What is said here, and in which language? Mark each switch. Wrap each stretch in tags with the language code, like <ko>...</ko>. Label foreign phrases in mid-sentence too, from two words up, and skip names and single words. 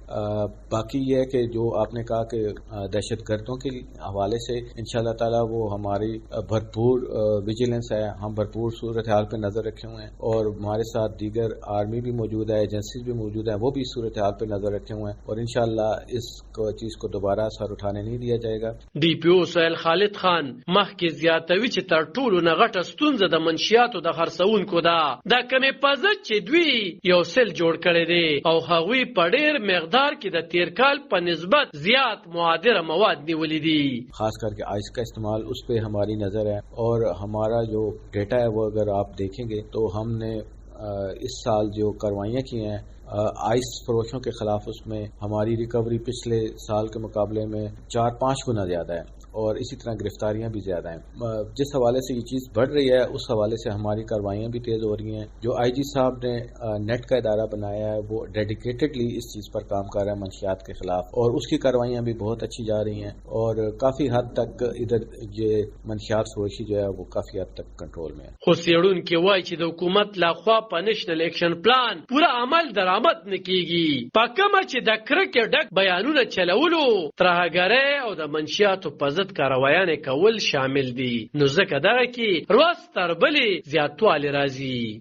<ur>باقی یہ ہے کہ جو آپ نے کہا کہ دہشت گردوں کے حوالے سے</ur> <ar>انشاءاللہ تعالی</ar> <ur>وہ ہماری بھرپور ویجیلنس ہے, ہم بھرپور صورتحال پہ نظر رکھے ہوئے ہیں اور ہمارے ساتھ دیگر آرمی بھی موجود ہے, ایجنسیز بھی موجود ہیں, وہ بھی صورتحال پہ نظر رکھے ہوئے ہیں اور</ur> <ar>انشاءاللہ</ar> <ur>اس چیز کو دوبارہ سر اٹھانے نہیں دیا جائے گا.</ur> <ps>ډي پی او سهیل خالد خان مخکې زیاتوي چې تر ټولو نه غټه ستونزه د منشیاتو د خرڅونکو ده د کمې په ضد چې دوی یو سل جوړ کړی دی او هغوی په ډېر مقدار کې د تیر کال په نسبت زیات معادره مواد نیولي دي.</ps> <ur>خاص کر کے آئس کا استعمال اس پہ ہماری نظر ہے اور ہمارا جو ڈیٹا ہے وہ اگر آپ دیکھیں گے تو ہم نے اس سال جو کاروائیاں کی ہیں آئس فروشوں کے خلاف اس میں ہماری ریکوری پچھلے سال کے مقابلے میں 4-5 گنا زیادہ ہے اور اسی طرح گرفتاریاں بھی زیادہ ہیں. جس حوالے سے یہ چیز بڑھ رہی ہے اس حوالے سے ہماری کاروائیاں بھی تیز ہو رہی ہیں. جو آئی جی صاحب نے نیٹ کا ادارہ بنایا ہے وہ ڈیڈیکیٹڈلی اس چیز پر کام کر رہا ہے منشیات کے خلاف اور اس کی کاروائیاں بھی بہت اچھی جا رہی ہیں اور کافی حد تک ادھر یہ منشیات فروشی جو ہے وہ کافی حد تک کنٹرول میں ہے.</ur> <ps>خو څېړونکي وایي چې د حکومت لخوا په نیشنل ایکشن پلان پوره عمل درآمد نه کیږي. په کومه چې د کرکې ډک بیانونه چلولو ترهګرۍ او د منشیاتو په ضد کاروایانې کول شامل دي نو ځکه دغه کې ورځ تر بلې زیاتوالی راځي.</ps>